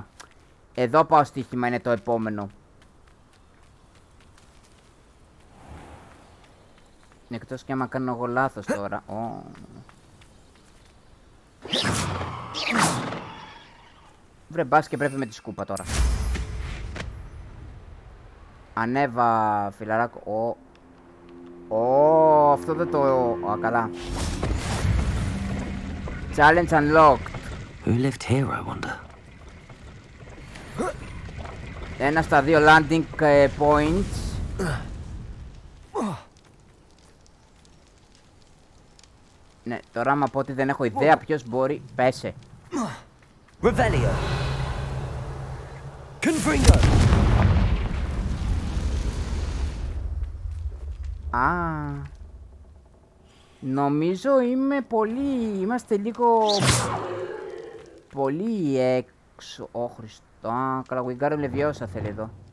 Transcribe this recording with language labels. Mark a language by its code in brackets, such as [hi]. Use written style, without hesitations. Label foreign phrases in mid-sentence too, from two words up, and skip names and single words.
[el] Εδώ πάω στοίχημα, είναι το επόμενο. Εκτός και άμα κάνω εγώ λάθος τώρα. Βρε μπας και πρέπει με τη σκούπα τώρα. Ανέβα, φιλαράκο. Αυτό δεν το... Α, καλά. [en] Challenge unlocked. Who lived here, I wonder? [el] Ένα στα δύο [en] landing points. [el] Ναι, τώρα άμα πω ότι δεν έχω ιδέα ποιος μπορεί... Πέσε. Revelio. Confringo. Α, νομίζω είμαι πολύ... Είμαστε λίγο... Πολύ έξω... Ω Χριστό, καλά, Wingardium Leviosa θέλει εδώ.